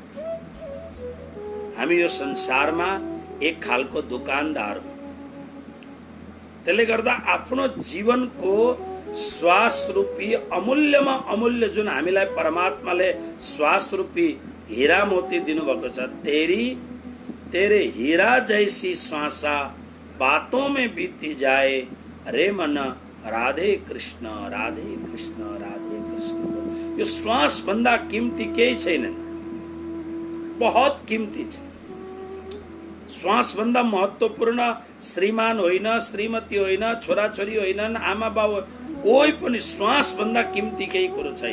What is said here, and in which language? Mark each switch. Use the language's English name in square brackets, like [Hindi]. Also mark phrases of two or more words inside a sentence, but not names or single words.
[Nepali] हामी यो संसारमा एक खालको दुकानदार हौं। त्यसले गर्दा आफ्नो जीवनको श्वास रूपी अमूल्यमा अमूल्य जुन हामीलाई परमात्माले श्वास रूपी हीरा मोती दिनुभएको छ, [Hindi] तेरे हीरा जैसी श्वासा बातों में बीती जाए, रे मन राधे कृष्ण राधे कृष्ण राधे कृष्ण। [Nepali] यो श्वास भन्दा कीमती केही छैन, [Hindi] बहुत कीमती [Nepali] छ। श्वास भन्दा महत्त्वपूर्ण श्रीमान होइन, श्रीमती होइन, छोराछोरी होइनन्, आमा बाबु, कोही पनि श्वास भन्दा कीमती केही कुरो छैन।